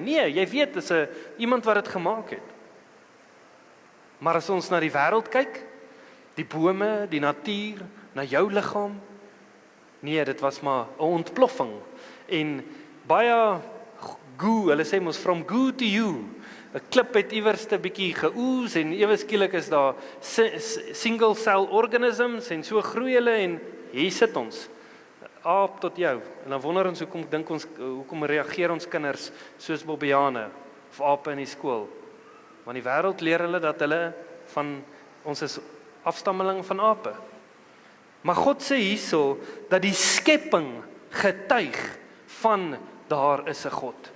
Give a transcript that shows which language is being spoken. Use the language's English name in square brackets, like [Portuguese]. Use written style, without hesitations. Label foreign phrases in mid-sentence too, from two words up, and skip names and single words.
[Afrikaans] Nee, jy weet, dis iemand wat dit gemaak het. Maar as ons na die wêreld kyk, die bome, die natuur, na jou liggaam, nee, dit was maar 'n ontploffing. En baie goo, hulle sê mos [English] from goo to you. [Afrikaans] 'n Klip het iewers 'n bietjie geoes en ewe skielik is daar [English] single cell organisms [Afrikaans] en so groei hulle en hier sit ons. Aap tot jou. En dan wonder ons hoekom reageer ons kinders soos bobbejane of ape in die skool? Want die wêreld leer hulle dat ons is afstammeling van ape. Maar God sê hierso dat die skepping getuig van daar is 'n God.